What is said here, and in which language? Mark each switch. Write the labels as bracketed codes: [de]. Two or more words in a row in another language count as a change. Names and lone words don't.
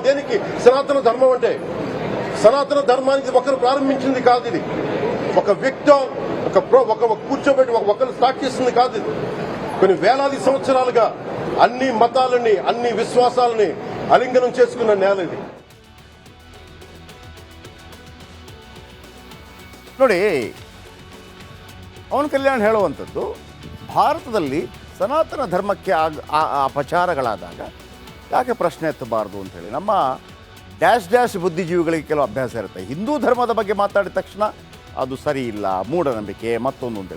[te] దేనికి సనాతన ధర్మం అంటే? సనాతన ధర్మానికి ఒకరు ప్రారంభించింది కాదు, ఇది ఒక వ్యక్తి ఒక కూర్చోబెట్టి ఒకరు స్టార్ట్ చేసింది కాదు. ఇది కొన్ని వేలాది సంవత్సరాలుగా అన్ని మతాలని, అన్ని విశ్వాసాలని అలింగనం చేసుకున్న నేల ఇది. [kn] ನೋಡಿ, ಪವನ್ ಕಲ್ಯಾಣ್ ಹೇಳುವಂಥದ್ದು, ಭಾರತದಲ್ಲಿ ಸನಾತನ ಧರ್ಮಕ್ಕೆ ಅಪಚಾರಗಳಾದಾಗ ಯಾಕೆ ಪ್ರಶ್ನೆ ಎತ್ತಬಾರ್ದು ಅಂಥೇಳಿ. ನಮ್ಮ ಡ್ಯಾಶ್ ಬುದ್ಧಿಜೀವಿಗಳಿಗೆ ಕೆಲವು ಅಭ್ಯಾಸ ಇರುತ್ತೆ. ಹಿಂದೂ ಧರ್ಮದ ಬಗ್ಗೆ ಮಾತಾಡಿದ ತಕ್ಷಣ ಅದು ಸರಿ ಇಲ್ಲ, ಮೂಢನಂಬಿಕೆ, ಮತ್ತೊಂದು ಅಂತೇಳಿ.